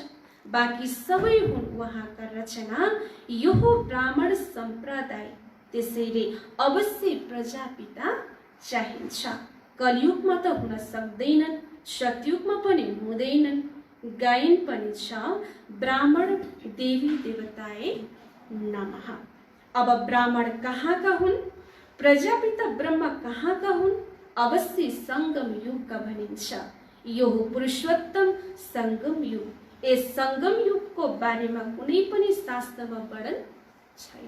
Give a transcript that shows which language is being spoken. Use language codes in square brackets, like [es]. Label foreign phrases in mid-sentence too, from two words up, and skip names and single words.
[ne] बाँकी सबै हुन् उहाँका रचना। यो हो ब्राह्मण सम्प्रदाय। त्यसैले अवश्य प्रजापिता चाहिन्छ। कलियुगमा त हुन सक्दैनन्, सतयुगमा पनि हुँदैनन्। गायन पनि छ [sa] ब्राह्मण देवी देवताए नमः। [ne] अब ब्राह्मण कहाँका हुन्? प्रजापिता ब्रह्मा कहाँका हुन्? अवश्य सङ्गम युगका भनिन्छ। यो हो पुरुषोत्तम सङ्गम युग। यस सङ्गम युगको बारेमा कुनै पनि शास्त्रमा वर्णन छैन।